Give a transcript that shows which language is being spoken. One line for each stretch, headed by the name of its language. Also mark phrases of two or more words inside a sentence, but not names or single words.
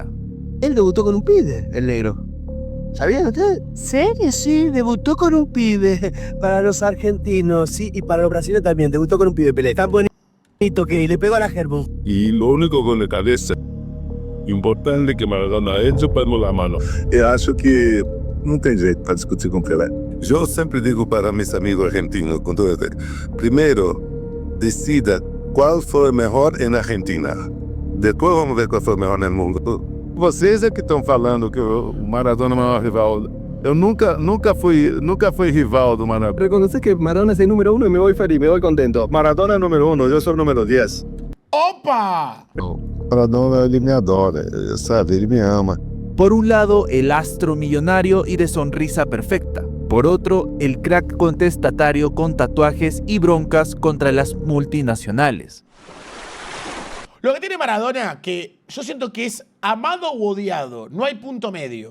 Spanish: Él debutó con un pibe, el negro. ¿Sabían ustedes? ¿Serio? Sí, debutó con un pibe. Para los argentinos, sí, y para los brasileños también. Debutó con un pibe, Pelé. Tan bonito que le pegó a la germo. Y lo único con la cabeza importante que Maradona ha hecho, palmo la mano.
Portuguese: Eu acho que não tem jeito para discutir com Pelé.
Spanish: Yo siempre digo para mis amigos argentinos, con todo esto, primero decida cuál fue mejor en Argentina. Después vamos a ver cuál fue mejor en el mundo.
Portuguese: Vocês é que estão falando que o Maradona é o maior rival. Eu nunca fui rival do Maradona.
Spanish: Reconoce que Maradona es el número 1 y me voy feliz, me voy contento.
Portuguese: Maradona é número 1, eu sou o número 10. ¡Opa! Maradona, ele me adora, sabe? Ele me ama.
Spanish: Por un lado, el astro millonario y de sonrisa perfecta. Por otro, el crack contestatario con tatuajes y broncas contra las multinacionales. Lo que tiene Maradona, que yo siento que es amado u odiado, no hay punto medio.